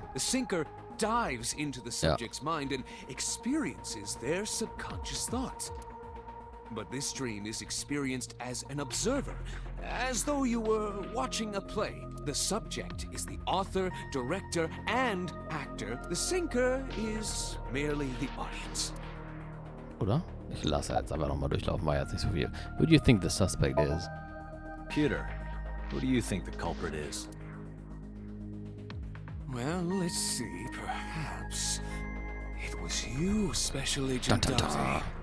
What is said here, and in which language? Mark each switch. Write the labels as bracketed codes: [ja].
[en] The sinker dives into the subject's mind and experiences their subconscious thoughts. But this dream is experienced as an observer, as though you were watching a play. The subject is the author, director, and actor. The sinker is merely the audience. [de] Oder? Ich lasse jetzt einfach nochmal durchlaufen, war jetzt nicht so viel. [en] Who do you think the suspect is? Pewter, who do you think the culprit is? Well, let's see. Perhaps it was you, Special Agent Dante.